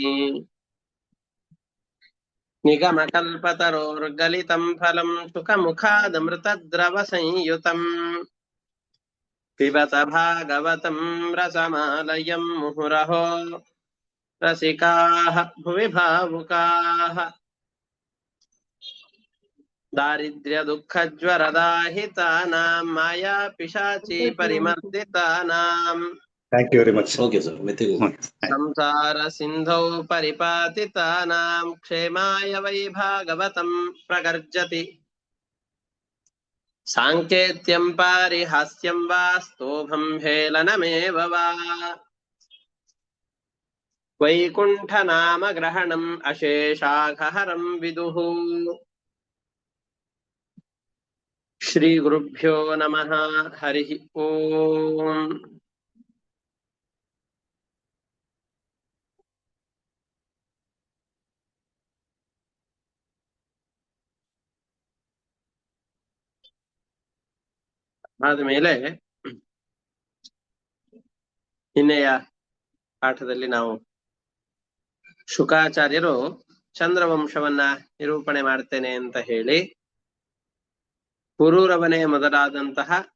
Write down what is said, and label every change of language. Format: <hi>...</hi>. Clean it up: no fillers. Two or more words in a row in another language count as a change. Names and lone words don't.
<sa>निगमकल्पतरोर्गलितं फलं सुखमुखादमृतद्रवसंयुतम् पिबत भागवतं रसमालयं मुहुरहो रसिकाः भुवि भावुकाः दारिद्र्यदुःखज्वरदाहितानां मायापिशाची परिमर्दितानाम्</sa> <en>Thank you very much. Okay, sir.</en> <sa>संसारसिन्धौ परिपातितानां क्षेमाय वै भागवतं प्रगर्जति साङ्केत्यं पारिहास्यं वा स्तोभं हेलनमेव वा वैकुण्ठनामग्रहणम् अशेषाघहरं विदुः श्रीगुरुभ्यो नमः हरिः ओम्</sa> <kn>ಆದಮೇಲೆ ನಿನ್ನೆಯ ಪಾಠದಲ್ಲಿ ನಾವು ಶುಕಾಚಾರ್ಯರು ಚಂದ್ರವಂಶವನ್ನ ನಿರೂಪಣೆ ಮಾಡ್ತೇನೆ ಅಂತ ಹೇಳಿ ಪುರೂರವನೇ ಮೊದಲಾದಂತಹ</kn>